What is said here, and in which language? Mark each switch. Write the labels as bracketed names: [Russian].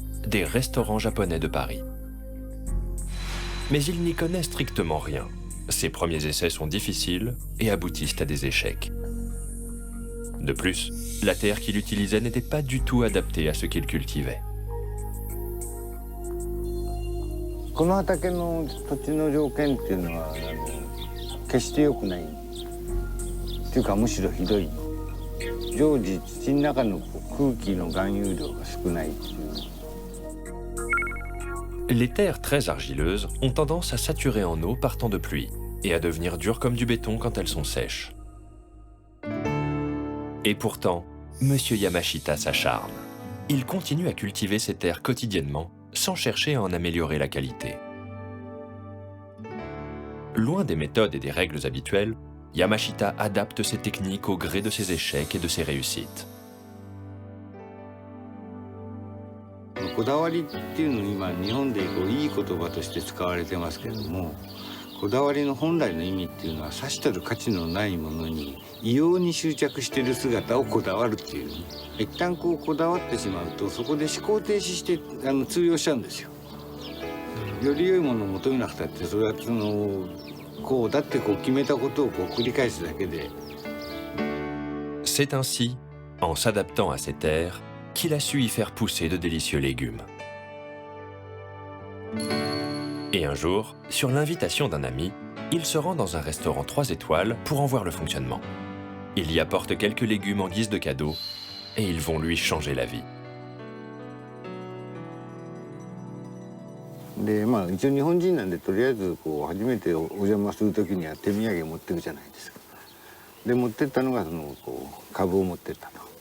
[French] Des restaurants japonais de Paris. Mais il n'y connaît strictement rien. Ses premiers essais sont difficiles et aboutissent à des échecs. De plus, la terre qu'il utilisait n'était pas du tout adaptée à ce qu'il cultivait. [Japanese] この畑の土地の条件っていうのは決して良くないっていうかむしろひどい。常時土の中の空気の含有量が少ないっていう。 [French] Les terres très argileuses ont tendance à saturer en eau par temps de pluie et à devenir dures comme du béton quand elles sont sèches. Et pourtant, Monsieur Yamashita s'acharne. Il continue à cultiver ces terres quotidiennement sans chercher à en améliorer la qualité. Loin des méthodes et des règles habituelles, Yamashita adapte ses techniques au gré de ses échecs et de ses réussites. [Japanese] こだわりっていうの今日本でいい言葉として使われてますけども、こだわりの本来の意味っていうのはさしたる価値のないものに異様に執着している姿をこだわるっていう。一旦こだわってしまうとそこで思考停止して通用しちゃうんですよ。より良いものを求めなくたってそれはこうだって決めたことを繰り返すだけで。 [French] C'est ainsi, en s'adaptant à ces terres, qu'il a su y faire pousser de délicieux légumes. Et un jour, sur l'invitation d'un ami, il se rend dans un restaurant 3 étoiles pour en voir le fonctionnement. Il y apporte quelques légumes en guise de cadeau et ils vont lui changer la vie. [Japanese] で一応日本人なんでとりあえず初めてお邪魔する時には手土産持ってくじゃないですか。で持ってったのが株を持ってったと。